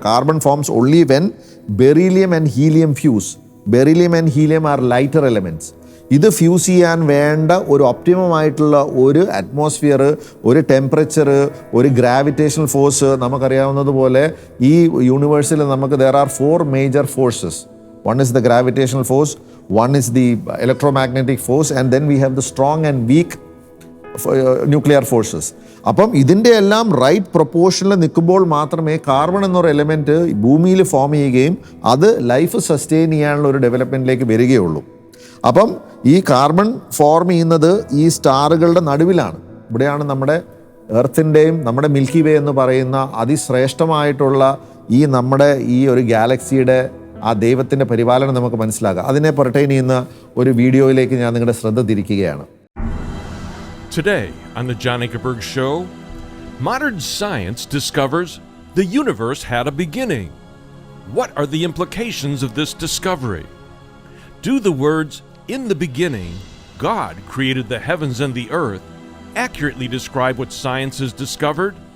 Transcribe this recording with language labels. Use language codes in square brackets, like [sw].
[en] Carbon forms only when beryllium and helium fuse. Beryllium and helium are lighter elements. [ml] ഇത് fuse ചെയ്യാൻ വേണ്ട ഒരു ഒപ്റ്റിമമായിട്ടുള്ള ഒരു അറ്റ്മോസ്ഫിയർ, ഒരു ടെമ്പറേച്ചർ, ഒരു ഗ്രാവിറ്റേഷണൽ ഫോഴ്സ്. നമുക്കറിയാവുന്നതുപോലെ ഈ യൂണിവേഴ്സിൽ നമുക്ക് [en] there are 4 major forces. One is the gravitational force, one is the electromagnetic force, and then we have the strong and weak nuclear forces. [ml] അപ്പം ഇതിൻ്റെ എല്ലാം റൈറ്റ് പ്രൊപ്പോർഷനിൽ നിൽക്കുമ്പോൾ മാത്രമേ കാർബൺ എന്നൊരു എലമെൻറ്റ് ഭൂമിയിൽ ഫോം ചെയ്യുകയും അത് ലൈഫ് സസ്റ്റെയിൻ ചെയ്യാനുള്ള ഒരു ഡെവലപ്മെൻറ്റിലേക്ക് വരികയുള്ളൂ. അപ്പം ഈ കാർബൺ ഫോം ചെയ്യുന്നത് ഈ സ്റ്റാറുകളുടെ നടുവിലാണ്. ഇവിടെയാണ് നമ്മുടെ എർത്തിൻ്റെയും നമ്മുടെ മിൽക്കി വേ എന്ന് പറയുന്ന അതിശ്രേഷ്ഠമായിട്ടുള്ള നമ്മുടെ ഈ ഒരു ഗാലക്സിയുടെ ആ ദൈവത്തിൻ്റെ പരിപാലനം നമുക്ക് മനസ്സിലാക്കാം. അതിനെ പെർട്ടൈൻ ചെയ്യുന്ന ഒരു വീഡിയോയിലേക്ക് ഞാൻ നിങ്ങളുടെ ശ്രദ്ധ തിരിക്കുകയാണ്. [en] Today on the John Ankerberg Show, modern science discovers the universe had a beginning. What are the implications of this discovery? Do the words, "In the beginning, God created the heavens and the earth," accurately describe what science has discovered?